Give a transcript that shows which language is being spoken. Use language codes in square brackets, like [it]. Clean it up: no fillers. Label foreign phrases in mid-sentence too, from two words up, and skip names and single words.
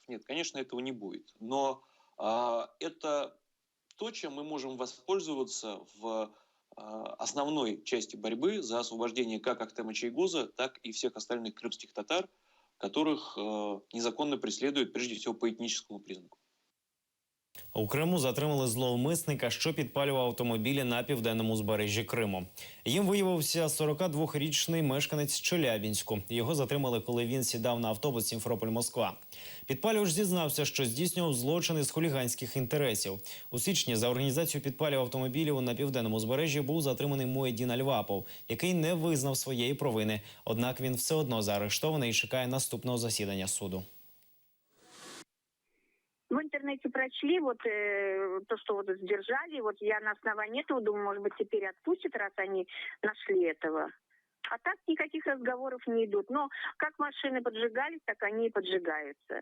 [ru] Нет, конечно, этого не будет. Но это то, чем мы можем воспользоваться в основной части борьбы за освобождение как Ахтема Чейгоза, так и всех остальных крымских татар, которых незаконно преследуют прежде всего по этническому признаку. [uk] У Криму затримали зловмисника, що підпалював автомобілі на південному узбережжі Криму. Їм виявився 42-річний мешканець Челябінську. Його затримали, коли він сідав на автобус Сімферополь-Москва. Підпалювач зізнався, що здійснював злочини з хуліганських інтересів. У січні за організацію підпалів автомобілів на південному узбережжі був затриманий Муеддін Альвапов, який не визнав своєї провини. Однак він все одно заарештований і чекає наступного засідання суду. [ru] В интернете прочли то, что задержали. Я на основании этого думаю, может быть, теперь отпустят, раз они нашли этого. А так никаких разговоров не идут. Но как машины поджигались, так они и поджигаются.